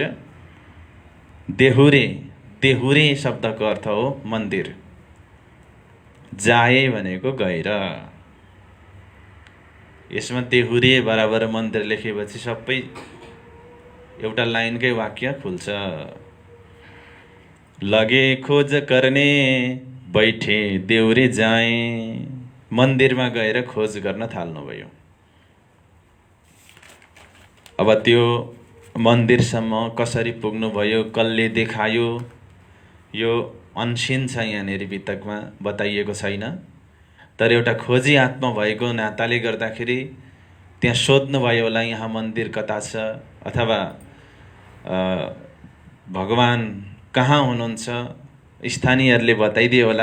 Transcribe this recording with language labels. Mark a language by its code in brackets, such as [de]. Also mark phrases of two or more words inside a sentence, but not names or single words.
[ne] देहुरे, देहुरे शब्दको अर्थ हो मन्दिर। जाए भनेको गएर। यसमा देहुरे बराबर मन्दिर लेखेपछि सबै एउटा लाइनकै वाक्य खुल्छ। लगे खोज गर्ने, [hi] बैठे देउरे जाए, [ne] मन्दिरमा गएर खोज गर्न थाल्नुभयो। अब त्यो मन्दिरसम्म कसरी पुग्नुभयो, कसले देखायो, यो अनसिन छ, यहाँनिर वितकमा बताइएको छैन। तर एउटा खोजी आत्मा भएको नाताले गर्दाखेरि त्यहाँ सोध्नुभयो होला यहाँ मन्दिर कता छ, अथवा भगवान कहाँ हुनुहुन्छ, स्थानीयहरूले बताइदियो होला।